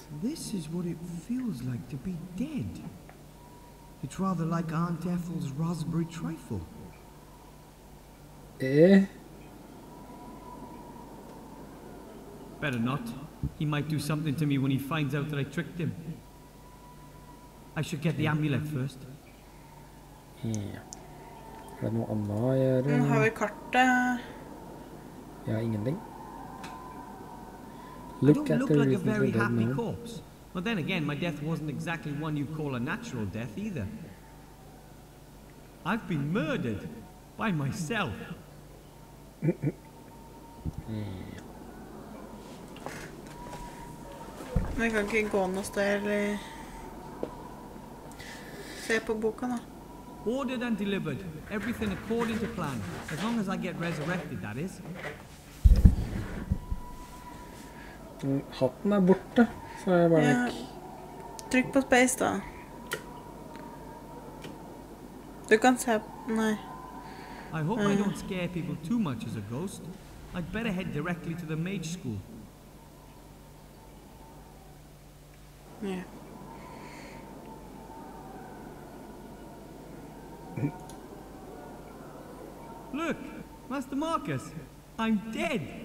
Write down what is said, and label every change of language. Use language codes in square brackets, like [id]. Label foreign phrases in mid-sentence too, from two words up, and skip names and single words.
[en] this is what it feels like to be dead. It's rather like Aunt Ethel's raspberry trifle. Eh? Better not. He might do something to me when he finds out that I tricked him. I should get the amulet first. [no] Ja. Er det noe annet å gjøre? Men har vi kartet? Ja, ingenting. [en] I Look don't at look the like a reasons very for dead happy man. corpse. But then again, my death wasn't exactly one you call a natural death either. I've been murdered by myself. [no] Vi kan ikke gå noe sted eller se på boka da. [en] Ordered and delivered. Everything according to plan. As long as I get resurrected, that is. [no] Hatten er borte, så er jeg bare Ja. vekk. Trykk på space da. Du kan se... Nei. [en] I hope I don't scare people too much as a ghost. I'd better head directly to the mage school. [no] Ja. [en] Look, Master Marcus, I'm dead.